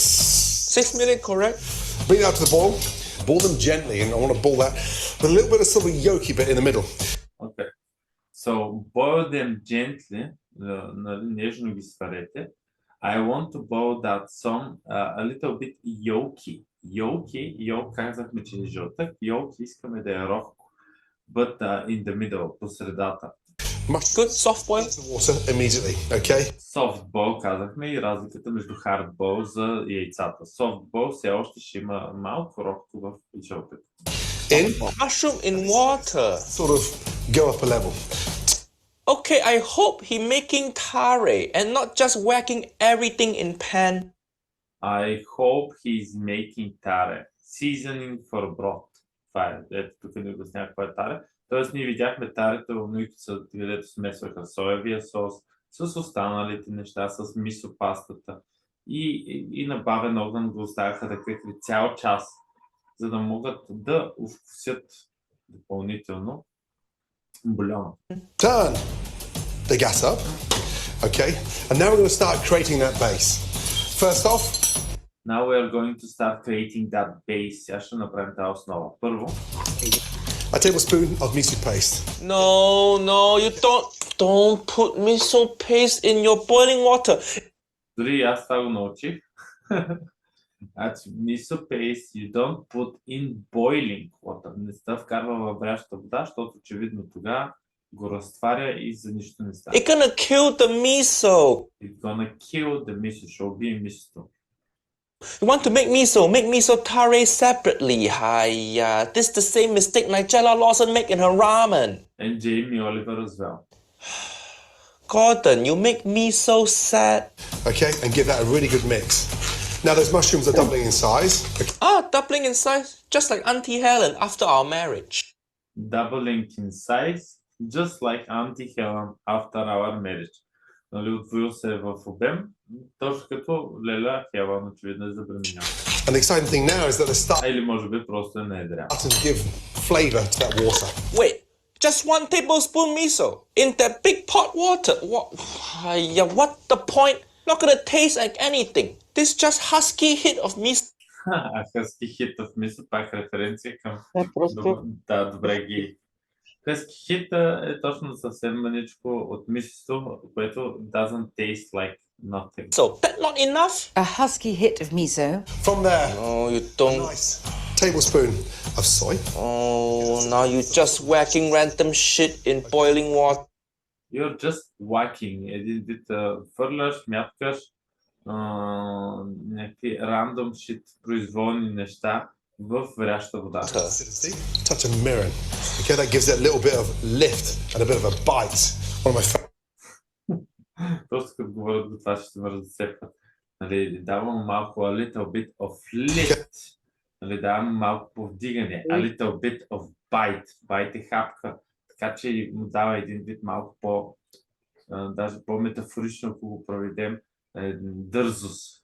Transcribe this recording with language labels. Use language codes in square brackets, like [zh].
[en] 6 minutes correct. Bring it out to the boil. Boil them gently, and I want to boil that with a little bit of sort of yolky bit in the middle. Okay. So boil them gently. [bg] Нежно ги сварете. [en] I want to boil that some a little bit yolky. [bg] Yolk казахме, че е жълтък. Yolk искаме да е рохко. [en] But in the middle, [bg] по средата. [en] Good soft boil. Into the water immediately, okay? [bg] Soft boil казахме и разликата между hard boil за яйцата. Soft boil все още ще има малко рохко в жълтък. [en] In, Mushroom in water. sort of go up a level. Okay, I hope he making tare and not just whacking everything in pan. I hope he's making tare. Seasoning for broth. [bg] Това е. Ето тук ни обяснява какво е таре. Тоест ние видяхме тарето, където смесваха соевия сос с останалите неща, с мисопастата. И на бавен огън го оставяха да къхли цял час, за да могат да вкусят допълнително бульона. [en] Turn the gas up, okay? And now we're going to start creating that base. First off, Now we are going to start creating that base. [bg] Сега ще направим тази основа. Първо, [en] a tablespoon of miso paste. No, you don't put miso paste in your boiling water. [bg] дори аз това го научих. [en] Значи, miso paste you don't put in boiling water. [bg] Не се вкарва във вряща вода, защото очевидно тогава го разтваря и за нищо не става. [en] It's gonna kill the miso. It's gonna kill the miso, [bg] ще убие мисото. [en] You want to make miso tare separately. Hiya, this is the same mistake Nigella Lawson make in her ramen. And Jamie Oliver as well. Gordon, you make me so sad. Okay, and give that a really good mix. Now those mushrooms are doubling in size. Doubling in size, just like Auntie Helen after our marriage. Doubling in size, just like Auntie Helen after our marriage. [bg] Нали, отвоил се в обем, точно като Леля Хелън очевидно е забременяла. [en] And the exciting thing now is that they're starting [bg] Или може би просто е наедрява. [en] to give flavour to that water. Wait, just 1 tablespoon miso in that big pot water. What the point? Not gonna taste like anything. This just husky hit of miso. [bg] Хъски хит в мисо, пак референция към... Просто Да, добре ги... Хъски хит е точно съвсем маничко от мисото, което [en] doesn't taste like nothing. So that not enough? A husky hit of miso. From there, Oh, you a don't. nice tablespoon of soy. Oh, now you just whacking random shit in boiling water. You're just whacking. [bg] Един вид фърляш, мяткаш някакви [en] random shit, [bg] произволни неща в вряща вода. [en] Acidity, touch of mirin. Okay, that gives it a little bit of lift and a bit of a bite. One of my favorites. [bg] Просто като говорят за това, ще ме разцепват. Нали, давам малко [en] a little bit of lift. [bg] Нали, давам малко повдигане. [en] A little bit of bite. [bg] Bite е хапка. Така че му дава един вид малко даже по-метафорично, ако го проведем, дързост.